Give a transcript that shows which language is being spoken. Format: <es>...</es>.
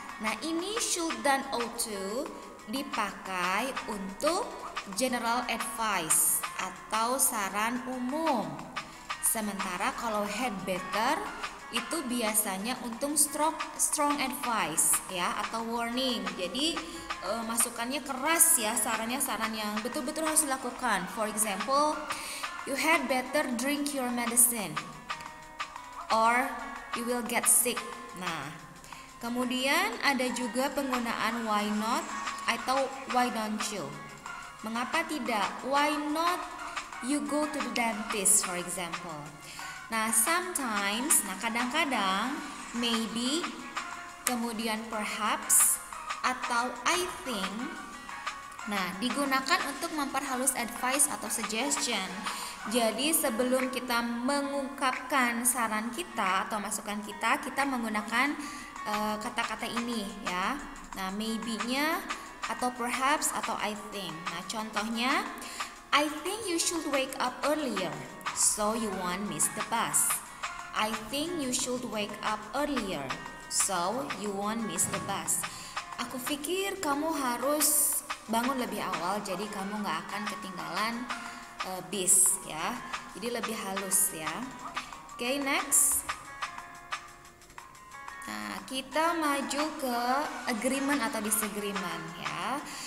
<id>Nah, ini should dan ought to dipakai untuk general advice atau saran umum. Sementara kalau had better itu biasanya untuk strong advice, ya, atau warning. Jadi masukannya keras, ya, sarannya saran yang betul-betul harus dilakukan.</id> <en>For example, you had better drink your medicine or you will get sick.</en> <id>Nah, kemudian ada juga penggunaan why not atau</id> <en>why don't you.</en> <id>Mengapa tidak?</id> <en>Why not you go to the dentist, for example. Nah, sometimes, kadang-kadang, maybe, kemudian perhaps, atau I think.</en> <id>Nah, digunakan untuk memperhalus advice atau suggestion. Jadi sebelum kita mengungkapkan saran kita atau masukan kita menggunakan kata-kata ini, ya. Nah, maybe-nya atau perhaps atau I think. Nah, contohnya,</id> <en>I think you should wake up earlier so you won't miss the bus. I think you should wake up earlier so you won't miss the bus.</en> <id>Aku pikir kamu harus bangun lebih awal jadi kamu gak akan ketinggalan bis, ya. Jadi lebih halus, ya. Okay, next. Nah, kita maju ke agreement atau disagreement, ya.</id>